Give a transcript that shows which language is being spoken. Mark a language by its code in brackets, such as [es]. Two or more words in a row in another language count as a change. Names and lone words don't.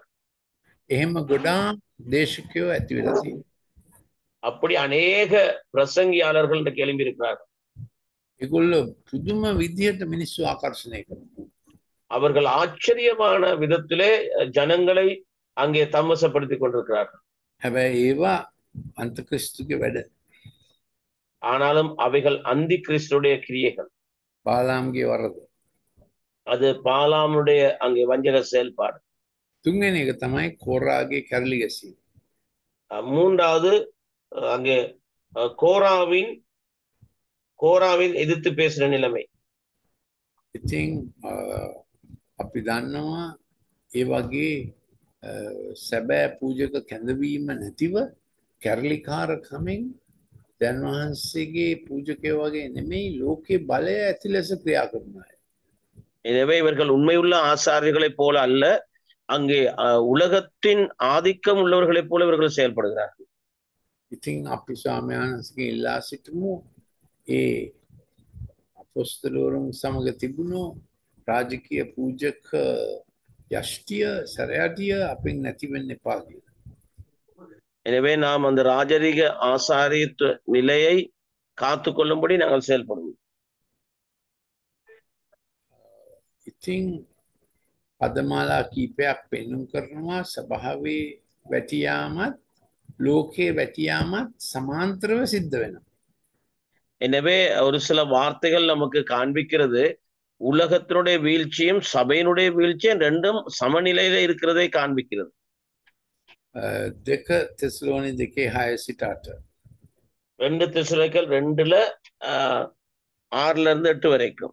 [si] එහෙම ගොඩාක් දේශකයෝ ඇති වෙලා තියෙනවා. [ta] அப்படி அநேக பிரசங்கியாளர்கள் இன்றைக்கு எழும்பி இருக்கிறார்கள். [si] ඒගොල්ලෝ පුදුම විදියට මිනිස්සු ආකර්ෂණය කරනවා. [ta] அவர்கள் ஆச்சரியமான விதத்திலே ஜனங்களை அங்கே தம்மசப்படுத்திக் கொண்டிருக்கிறார்கள். [si] හැබැයි ඒවා අන්තක්‍රිස්තුගේ වැඩ. [ta] ஆனாலும் அவைகள் அந்தி கிறிஸ்துடைய கிரியைகள். [si] බාලාම්ගේ වරද. [ta] அது பாலாமுடைய அங்கே வஞ்சக செயல்பாடு. [si] තුන්වෙනි එක තමයි කෝරාගේ කැරලි ගැසීම. [ta] மூன்றாவது அங்கே கோராவின் எதிர்த்து பேசுற நிலைமை. [si] ඉතින් අපි දන්නවා ඒ වගේ සැබෑ පූජක කැඳවීම නැතිව කැරලිකාර කමෙන් දැන් වහන්සේගේ පූජකයෝ වගේ නෙමෙයි ලෝකේ බලය ඇති ලෙස ක්‍රියා කරන අය. [ta] எனவே இவர்கள் உண்மையுள்ள ஆசாரியர்களைப் போல அல்ல, அங்கே உலகத்தின் ஆதிக்கம் உள்ளவர்களைப் போல இவர்கள் செயல்படுகிறார்கள். [si] ඉතින් අපි ස්වාමීන් වහන්සේගෙන් ඉල්ලා සිටිමු ඒ අපොස්තලවරුන් සමග තිබුණු රාජකීය පූජක යෂ්ටිය සරයටිය අපෙන් නැති වෙන්න එපා කියලා. [ta] எனவே நாம் அந்த ராஜரீக ஆசாரியத்துவ நிலையை காத்து கொள்ளும்படி நாங்கள் செயல்படுவோம். [si] ඉතින් පදමාලා කීපයක් පෙන්නුම් කරනවා සභාවේ වැටියාමත් ලෝකේ වැටියාමත් සමාන්තරව සිද්ධ වෙනවා. [ta] எனவே ஒரு சில வார்த்தைகள் நமக்கு காண்பிக்கிறது உலகத்தினுடைய வீழ்ச்சியும் சபையினுடைய வீழ்ச்சியும் ரெண்டும் சமநிலையில இருக்கிறதை காண்பிக்கிறது. 2 தெசலோனி 2:6 සිට 8. 2 தெசலோனிக்கர் 2 6 வரைக்கும்